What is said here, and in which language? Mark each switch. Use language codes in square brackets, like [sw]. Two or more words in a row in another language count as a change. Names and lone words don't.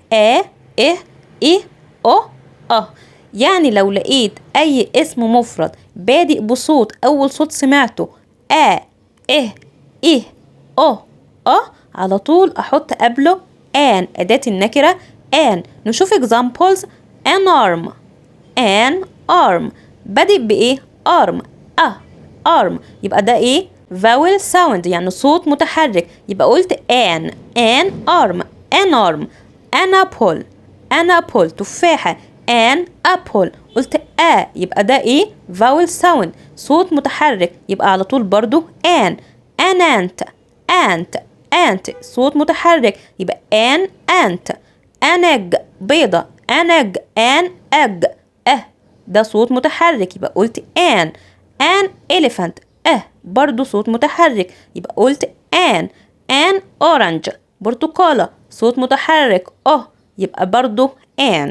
[ar] يعني لو لقيت اي اسم مفرد بادئ بصوت اول صوت سمعته على طول احط قبله اداة النكرة نشوف examples. [en] an arm [ar] بادئ بايه؟ arm يبقى ده ايه؟ [en] vowel sound [ar] يعني صوت متحرك. يبقى قلت [en] an arm an arm an apple an apple [ar] تفاحة an apple قلت يبقى ده ايه [en] vowel sound [ar] صوت متحرك يبقى على طول برضو [en] an ant [ar] ant صوت متحرك يبقى [en] an ant an egg [ar] بيضة [en] an egg [ar] ده صوت متحرك يبقى قلت [en] an elephant [ar] برضو صوت متحرك يبقى قلت [en] an orange [ar] برتقالة صوت متحرك يبقى برضو an.